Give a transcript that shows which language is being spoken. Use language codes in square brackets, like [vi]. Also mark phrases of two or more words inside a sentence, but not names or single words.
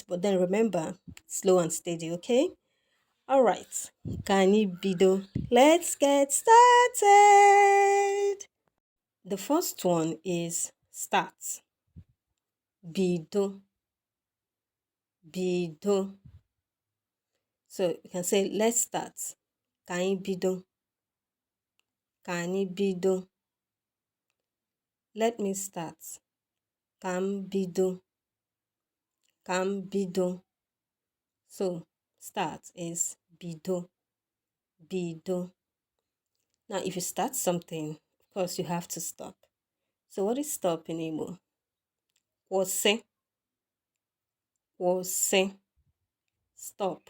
[en] But then remember, slow and steady, okay? All right, [ig] Kani Bido, [en] let's get started. The first one is start. [ig] Bido. Bido. [en] So you can say, let's start. [ig] Kani bido. Kani bido. [en] Let me start. [ig] Kam bido. Kam bido. [en] So start is bido. [ig] Bido. [en] Now if you start something, of course you have to stop. So what is stop in Igbo? Kwose. [ig] Kwose. Stop.